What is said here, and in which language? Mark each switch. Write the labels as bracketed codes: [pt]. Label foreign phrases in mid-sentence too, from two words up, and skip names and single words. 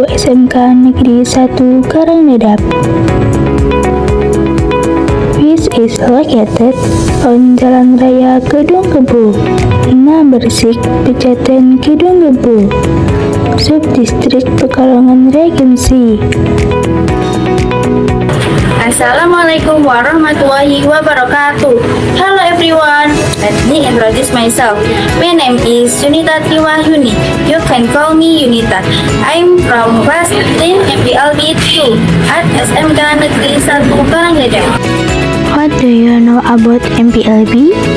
[en] SMK Negeri 1 Karangdadap, which is located on Jalan Raya Kedung Kebo, Number 6, Pejaten Kedung Kebo, Subdistrik Pekalongan Regency. [ar] Assalamualaikum warahmatullahi wabarakatuh. [en] Hello everyone, let me introduce myself. My name is Yunita Triwahyuni. You can call me Yunita. I'm from class 10 MPLB 2 at SMK Negeri 1 Karangdadap. What do you know about MPLB?